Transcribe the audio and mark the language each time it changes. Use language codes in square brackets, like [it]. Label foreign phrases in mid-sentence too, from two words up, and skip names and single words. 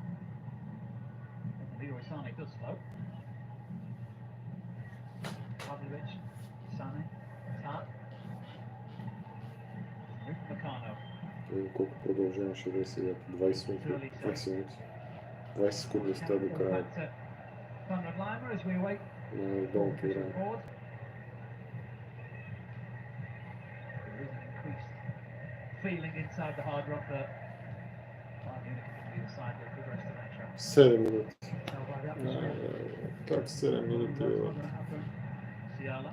[en] Leroy Sane does slow. Pavlovic, Sane, Tah. Meccano. [bg] Колко продължаваше да е сега? 20 минути. 20 минути. 20 секунди остава до края [en] Conrad Lima as we await [bg] на долното време. [en] forward. There is an increased feeling inside the Hard Rock that Bayern Munich can be the side that progress to that track. [bg] 7 минути. [en] Tell by the atmosphere. [bg] Так, 7 минути. [en] That's not going to happen. Siala.